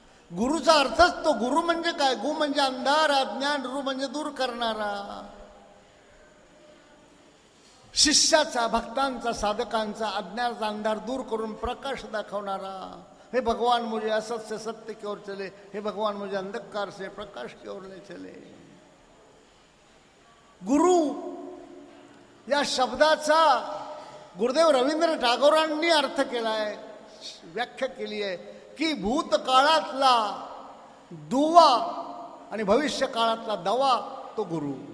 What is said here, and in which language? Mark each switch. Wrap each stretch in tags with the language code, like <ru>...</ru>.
<mr>गुरुचा अर्थच तो. गुरु म्हणजे काय? गु म्हणजे अंधार, अज्ञान, रु म्हणजे दूर करणारा. शिष्याचा, भक्तांचा, साधकांचा अज्ञानाचा अंधार दूर करून प्रकाश दाखवणारा.</mr> <hi>हे भगवान मुझे असत से सत्य की ओर चले, हे भगवान मुझे अंधकार से प्रकाश की ओर ले चले.</hi> <mr>गुरु या शब्दाचा गुरुदेव रवींद्र टागोरांनी अर्थ केलाय, व्याख्या केली आहे की भूतकाळातला दुवा आणि भविष्य काळातला दवा तो गुरु.</mr>